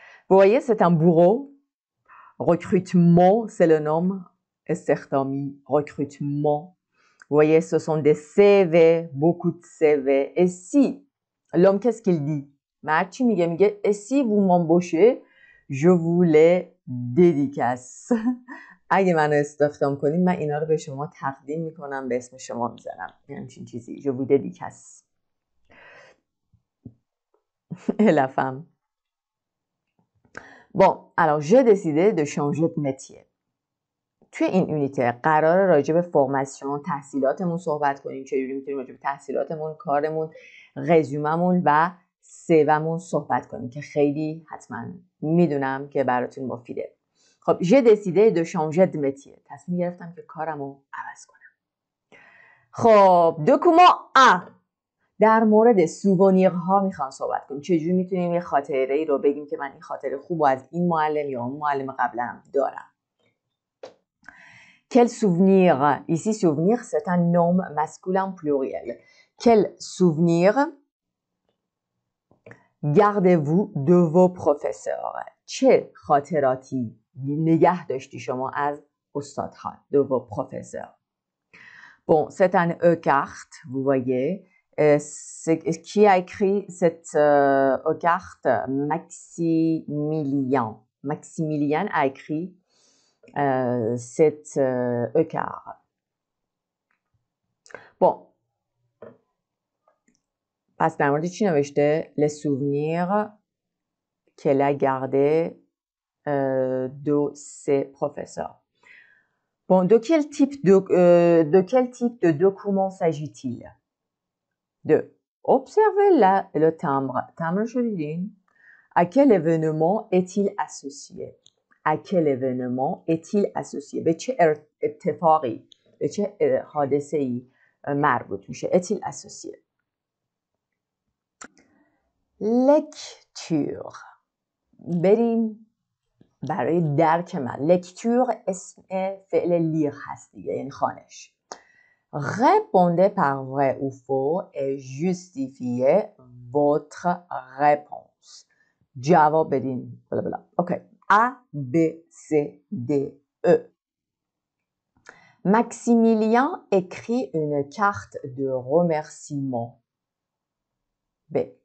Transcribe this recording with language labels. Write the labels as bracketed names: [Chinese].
[French] Vous voyez, c'est un bureau. Recrutement, c'est le nom. [Persian] استخدامی, [French] recrutement. Vous voyez, ce sont des CV, beaucoup de CV. Et si, l'homme, qu'est-ce qu'il dit? Et si vous m'embauchez, je vous les dédicace. [Persian] اگه منو استخدام کنید من اینا رو به شما تقدیم میکنم، به اسم شما میذارم. یعنی همچین چیزی. [French] Je vous dédicace. Et la femme. Bon, alors j'ai décidé de changer de métier. [Persian] توی این یونیته قراره راجع به فرماسیون، تحصیلاتمون صحبت کنیم. چجوری میتونیم راجع به تحصیلاتمون، کارمون، رزوممون و سیومون صحبت کنیم که خیلی حتما میدونم که براتون مفیده. [French] خب j'ai décidé de changer de métier. [Persian] تصمیم گرفتم که کارمو عوض کنم. خب document 1 در مورد سوونیرها میخوام صحبت کنیم. چجوری میتونیم یه خاطره ای رو بگیم که من این خاطره خوبو از این معلم یا اون معلم قبلم دارم. [French] Quel souvenir? Ici, souvenir, c'est un nom masculin pluriel. Quel souvenir gardez-vous de vos professeurs? [Persian] چه خاطراتی نگه داشتی شما از استادها؟ [French] De vos professeurs. Bon, c'est un E-carte, vous voyez. Qui a écrit cette E-carte? Maximilien. Maximilien a écrit cette E-carte. Bon. پس در مورد چی نوشته؟ Les souvenirs qu'elle a gardés de ses professeurs. Bon, de quel type de document s'agit-il? De observer le timbre. timbre شدیدین؟ À quel événement est-il associé? À quel événement est-il associé? [Persian] به چه اتفاقی، به چه حادثه‌ای مربوط میشه؟ [French] est-il associé? [Persian] Lecture. بریم برای درک من. Lecture اسم فعل لیر هست دیگه، یعنی خوانش. [French] Répondez par vrai ou faux et justifiez votre réponse. [Persian] جواب بدین. بلا بلا. اوکی. A, B, C, D, E. [French] Maximilien écrit une carte de remerciement. B.